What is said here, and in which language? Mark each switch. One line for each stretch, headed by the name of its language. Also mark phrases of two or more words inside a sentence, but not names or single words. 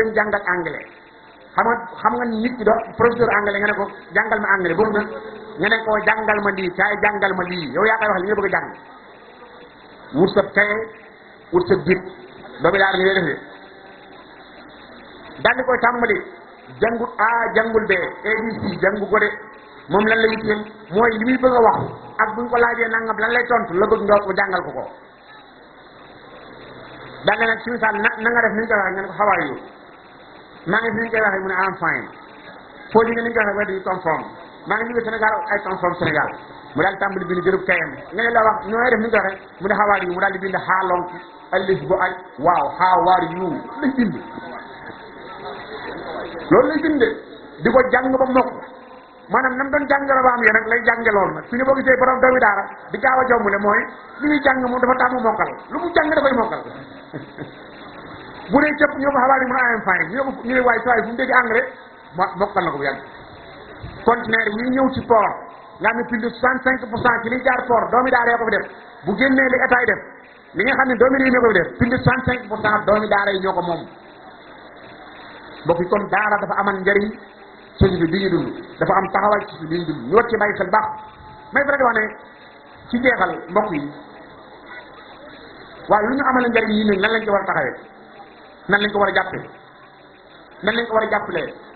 Wolof: leen jàngal anglais xam nga nit ki doon
French: professeur anglais
Wolof: nga ne ko jàngal ma anglais boobu nag nga ne ko jàngal ma lii kaay jàngal ma lii yow yaa koy wax li nga bëgg a jàng wut sa kaye wut sa biir doomi daara ñu lay defee daal di koy tàmbali jàngul bee ABC jàngu ko de moom lan la yitteel mooy li muy bëgg a wax ak buñ ko laajee nangam lan lay tontu la bëgg nga jàngal ko daal nag ci misaal na nga def ni ñu koy waxee nga ne ko
English: how are you
Wolof: maa ngi fi ñu koy waxee mu ne
English: I'm fine
Wolof: foo jógee ni ñu koy waxee
English: where do you come from
Wolof: maa ngi jógee Sénégal
English: I come from Sénégal
Wolof: mu daal di tàmbali bind jërëb kayam nga ne la wax ñooy def ni ñu koy waxee mu ne
English: how are you
Wolof: mu daal di bind xaalong alif bu aj waaw
English: how are you
Wolof: lay bind loolu lay bind di ko jàng ba mokk maanaam nam doon jàng la ba am yéen nag lay jànge loolu nag su ñu boo gisee borom doomi daara di gaaw a jombule mooy li ñuy jàng moom dafa tàmm mokkal lu mu jàng dafay mokkal bu dee cëpp ñoo ko xabaar yi mun a am fine ñu ne waaye saa fu mu dégg engrais mokkal na ko bu yàgg conteneur yi ñëw ci port nga xam ne
French: plus de 65%
Wolof: ci liy jaar port doomi daara yoo ko fi def bu génnee li état yi def li nga xam ne doomi réew ñoo ko fi def
French: plus de 65%
Wolof: doomi daara yi ñoo ko moom mbokk yi kon daara dafa amal njëriñ société bi ñu dund dafa am taxawal ci bi ñu dund ñu war ci bàyyi xel baax may faral di wax ne ci jeexal mbokk yi waaye lu ñu amal njëriñ yi nag nan lañ ko war a taxawee nan lañ ko war a jàppee nan lañ ko war a jàppalee